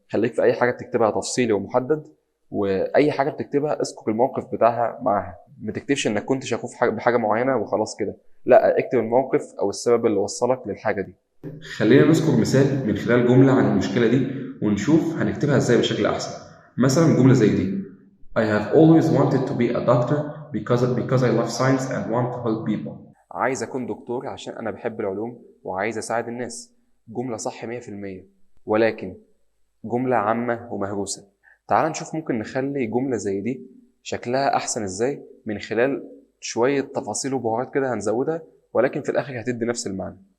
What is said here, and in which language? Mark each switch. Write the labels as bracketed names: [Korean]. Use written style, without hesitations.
[Arabic] خليك في اي حاجه بتكتبها تفصيلي ومحدد، واي حاجه بتكتبها اذكر الموقف بتاعها معاها. ما تكتبش انك كنت شغوف بحاجه معينه وخلاص كده، لا اكتب الموقف او السبب اللي وصلك للحاجه دي. خلينا نذكر مثال من خلال جمله عن المشكله دي ونشوف هنكتبها ازاي بشكل احسن. مثلا جمله زي دي: [English] I have always wanted to be a doctor because I love science and want to help people. [Arabic] عايز أكون دكتور عشان أنا بحب العلوم وعايز أساعد الناس. جملة صح 100%، ولكن جملة عامة ومهروسة. تعال نشوف ممكن نخلي جملة زي دي شكلها أحسن إزاي من خلال شوية تفاصيل وبهارات كده هنزودها، ولكن في الآخر هتدي نفس المعنى.